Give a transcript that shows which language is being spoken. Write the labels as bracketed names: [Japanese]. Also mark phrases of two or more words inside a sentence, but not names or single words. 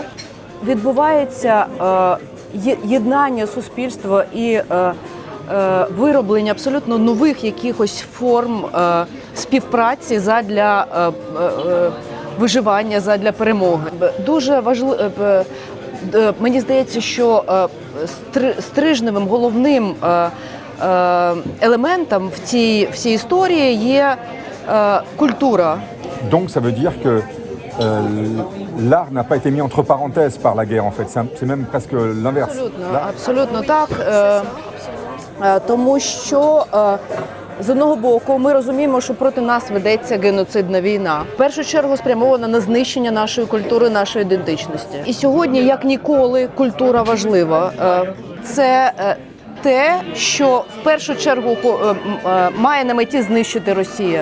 [Ukrainian] Відбувається єднання суспільства і вироблення абсолютно нових якихось форм співпраці задля виживання, задля перемоги. Дуже важливо. Мені здається, що стрижневим головним елементом в цій історії є культура. [French] Donc ça veut dire que l'art n'a pas été mis entre parenthèses par la guerre en fait, c'est même presque l'inverse. [Ukrainian] Абсолютно так, тому що з одного боку, ми розуміємо, що проти нас ведеться геноцидна війна. В першу чергу спрямована на знищення нашої культури, нашої ідентичності. І сьогодні, як ніколи, культура важлива. Це те, що в першу чергу має на меті знищити Росія.